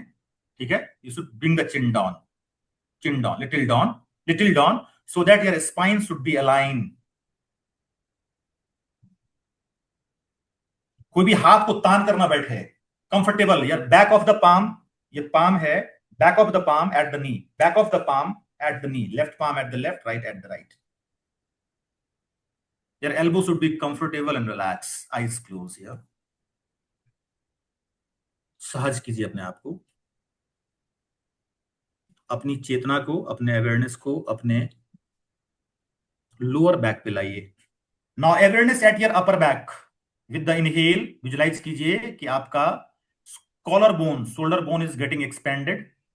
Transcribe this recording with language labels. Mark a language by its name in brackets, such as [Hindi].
[English] ठीक है, you should bring the chin down, chin down, little down, so that your spine should be align. [Hindi] कोई भी हाथ को तान करना बैठे, [English] Comfortable. यार back of the palm, ये palm है, back of the palm at the knee, back of the palm at the knee, left palm at the left, right at the right. Your elbow should be comfortable and relaxed. Eyes closed here. [Hindi] सहज कीजिए अपने आप को, अपनी चेतना को, अपने awareness को अपने लोअर बैक पे लाइए। [English] Now awareness at your upper back. With the inhale visualize [Hindi] कीजिए कि आपका [English] Collar bone, shoulder bone is getting expanded.